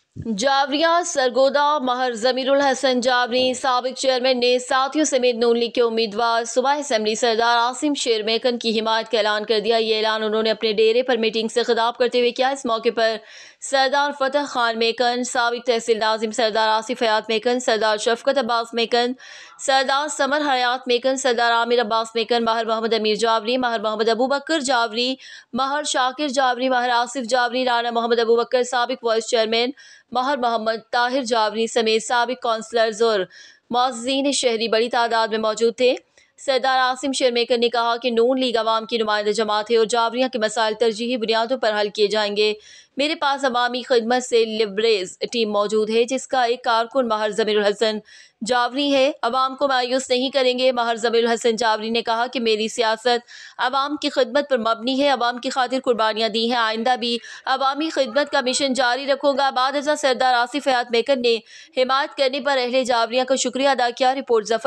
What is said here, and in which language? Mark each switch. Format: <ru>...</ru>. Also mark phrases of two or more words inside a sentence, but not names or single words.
<ur>جاوریہ سرگودھا مہر ضمیر الحسن جاوری سابق چیئرمین نے ساتھیوں سمیت نون لیگ کے امیدوار صوبہ اسمبلی سردار عاصم شیر میکن کی حمایت کا اعلان کر دیا. یہ اعلان انہوں نے اپنے ڈیرے پر میٹنگ سے خطاب کرتے ہوئے کیا. اس موقع پر سردار فتح خان میکن، سابق تحصیل ناظم سردار آصف حیات میکن، سردار شفقت عباس میکن، سردار ثمر حیات میکن، سردار عامر عباس میکن، مہر محمد امیر جاوری، مہر محمد ابو بکر جاوری، مہر شاکر جاوری، مہر آصف جاوری، رانا محمد ابو بکر، سابق وائس چیئرمین مہر محمد طاہر جاوری سمیت سابق کونسلرز اور معززین شہری بڑی تعداد میں موجود تھے. سردار عاصم شیر میکر نے کہا کہ نون لیگ عوام کی نمائندہ جماعت ہے اور جاوریہ کے مسائل ترجیحی بنیادوں پر حل کیے جائیں گے. میرے پاس عوامی خدمت سے لبریز ٹیم موجود ہے جس کا ایک کارکن مہر ضمیر الحسن جاوری ہے. عوام کو مایوس نہیں کریں گے۔ مہر ضمیر الحسن جاوری نے کہا کہ میری سیاست عوام کی خدمت پر مبنی ہے، عوام کی خاطر قربانیاں دی ہیں، آئندہ بھی عوامی خدمت کا مشن جاری رکھوں گا. بعد سردار آصف حیات میکر نے حمایت کرنے پر اہل جاوریہ کا شکریہ ادا کیا.</ur>